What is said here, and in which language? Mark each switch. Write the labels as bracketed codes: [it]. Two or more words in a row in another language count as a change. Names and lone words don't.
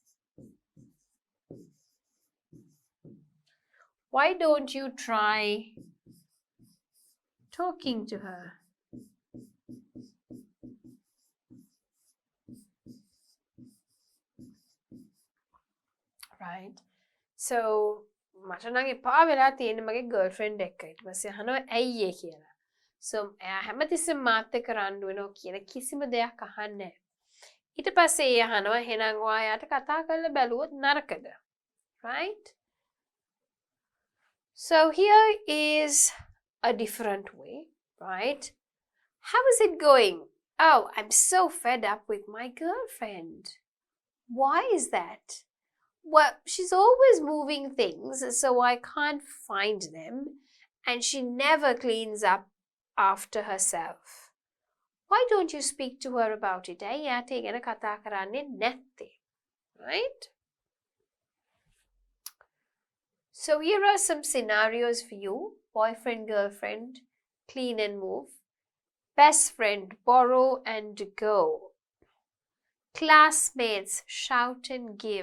[en] Why don't you try talking to her? Right? [si] So මට නම් එපා වෙලා තියෙන්නේ මගේ ගර්ල්ෆ්‍රෙන්ඩ් එක්ක. ඊට පස්සේ අහනවා ඇයි ඒ කියලා. So එයා හැමතිස්සෙම මාත් එක්ක රණ්ඩු වෙනවා කියන කිසිම දෙයක් අහන්නේ නැහැ. ඊට පස්සේ ඒ අහනවා එහෙනම් ඔයාට කතා කරලා බැලුවොත් නරකද? [en] Right? So here is a different way, right? How is it going? Oh, I'm so fed up with my girlfriend. Why is that? Well, she's always moving things, so I can't find them, and she never cleans up after herself. Why don't you speak to her about it? [si] එයාට ඒ ගැන කතා කරන්නේ නැත්තේ. [en] Right? So here are some scenarios for you. Boyfriend, girlfriend, clean and move. Best friend, borrow and go. Classmates, shout and give.